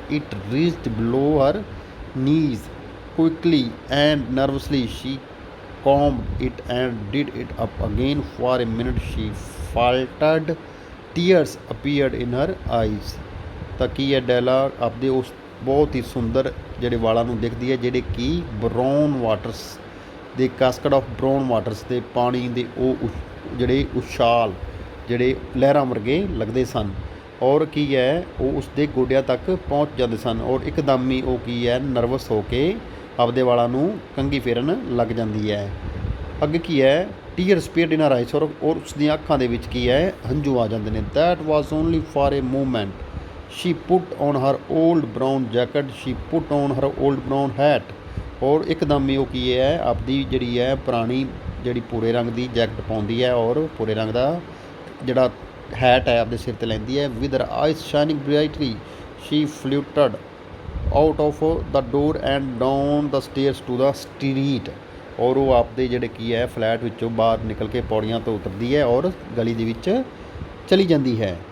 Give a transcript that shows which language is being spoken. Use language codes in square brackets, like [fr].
[en] It reached below her knees. Quickly and nervously she combed it and did it up again. For a minute she faltered. Tears appeared in her eyes. [pa] ਤਾਂ ਕੀ ਹੈ ਡੈਲਾ ਆਪਦੇ ਉਸ ਬਹੁਤ ਹੀ ਸੁੰਦਰ ਜਿਹੜੇ ਵਾਲਾਂ ਨੂੰ ਦੇਖਦੀ ਹੈ ਜਿਹੜੇ ਕਿ ਬਰਾਊਨ ਵਾਟਰਸ ਦੇ [en] casket of brown waters [pa] ਦੇ ਪਾਣੀ ਦੇ ਉਹ ਜਿਹੜੇ ਉਛਾਲ ਜਿਹੜੇ ਲਹਿਰਾਂ ਵਰਗੇ ਲੱਗਦੇ ਸਨ ਔਰ ਕੀ ਹੈ ਉਹ ਉਸ ਦੇ ਗੋਡਿਆਂ ਤੱਕ ਪਹੁੰਚ ਜਾਂਦੇ ਸਨ ਔਰ ਇੱਕਦਮ ਹੀ ਉਹ ਕੀ ਹੈ ਨਰਵਸ ਹੋ ਕੇ ਆਪਦੇ ਵਾਲਾਂ ਨੂੰ ਕੰਘੀ ਫੇਰਨ ਲੱਗ ਜਾਂਦੀ ਹੈ। ਅੱਗੇ ਕੀ ਹੈ? [en] tears appeared in her eyes [pa] ਔਰ ਉਸ ਦੀਆਂ ਅੱਖਾਂ ਦੇ ਵਿੱਚ ਕੀ ਹੈ ਹੰਝੂ ਆ ਜਾਂਦੇ ਨੇ। [en] That was only for a movement. She put on her old brown jacket. She put on her old brown hat. [pa] ਔਰ ਇੱਕਦਮ ਹੀ ਉਹ ਕੀ ਹੈ ਆਪਦੀ ਜਿਹੜੀ ਹੈ ਪੁਰਾਣੀ ਜਿਹੜੀ ਭੂਰੇ ਰੰਗ ਦੀ ਜੈਕਟ ਪਾਉਂਦੀ ਹੈ ਔਰ ਭੂਰੇ ਰੰਗ ਦਾ ਜਿਹੜਾ ਹੈਟ ਹੈ ਆਪਦੇ ਸਿਰ 'ਤੇ ਲੈਂਦੀ ਹੈ। [en] With her eyes shining brightly she fluttered out of the door and down the stairs to the street. [pa] ਔਰ ਉਹ ਆਪਦੇ ਜਿਹੜੇ ਕੀ ਹੈ ਫਲੈਟ ਵਿੱਚੋਂ ਬਾਹਰ ਨਿਕਲ ਕੇ ਪੌੜੀਆਂ ਤੋਂ ਉਤਰਦੀ ਹੈ ਔਰ ਗਲੀ ਦੇ ਵਿੱਚ ਚਲੀ ਜਾਂਦੀ ਹੈ।